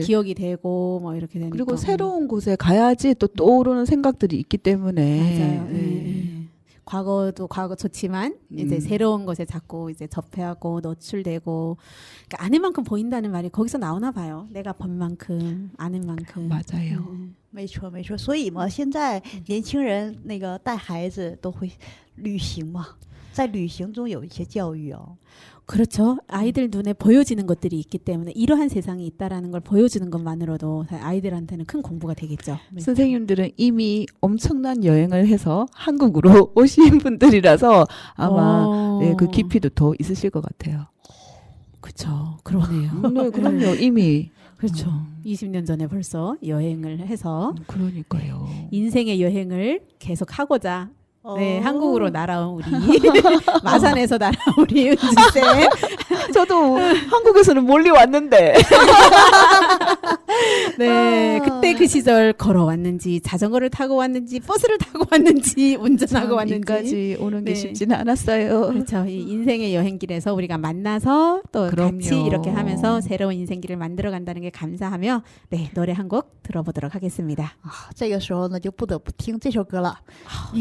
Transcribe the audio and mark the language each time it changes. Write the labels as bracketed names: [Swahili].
[Korean] 기억이 되고 뭐 이렇게 되니까. 그리고 새로운 곳에 가야지 또 떠오르는 생각들이 있기 때문에. 맞아요. 네. 과거도 과거 좋지만 이제 새로운 것에 자꾸 이제 접해하고 노출되고 그러니까 아는 만큼 보인다는 말이 거기서 나오나 봐요. 내가 본 만큼 아는 만큼. 맞아요. [Chinese] 没错没错，所以嘛，现在年轻人那个带孩子都会旅行嘛，在旅行中有一些教育哦。 [Korean] 그렇죠. 아이들 눈에 보여지는 것들이 있기 때문에 이러한 세상이 있다라는 걸 보여주는 것만으로도 아이들한테는 큰 공부가 되겠죠. 네. 선생님들은 이미 엄청난 여행을 해서 한국으로 오신 분들이라서 아마 네, 그 깊이도 더 있으실 것 같아요. 그렇죠. 그러네요. 네, 그럼요. 이미. 그렇죠. 20년 전에 벌써 여행을 해서 그러니까요. 인생의 여행을 계속 하고자 네, 어. 한국으로 날아온 우리 마산에서 날아온 우리 은지쌤. 저도 한국에서는 멀리 왔는데. 네, 그때 그 시절 걸어왔는지 자전거를 타고 왔는지 버스를 타고 왔는지 운전하고 왔는지 여기까지 오는 게 네. 쉽지는 않았어요. 그렇죠. 이 인생의 여행길에서 우리가 만나서 또 그럼요. 같이 이렇게 하면서 새로운 인생길을 만들어 간다는 게 감사하며 네, 노래 한 곡 들어보도록 하겠습니다. [Chinese] 啊，这个时候呢，就不得不听这首歌了，羽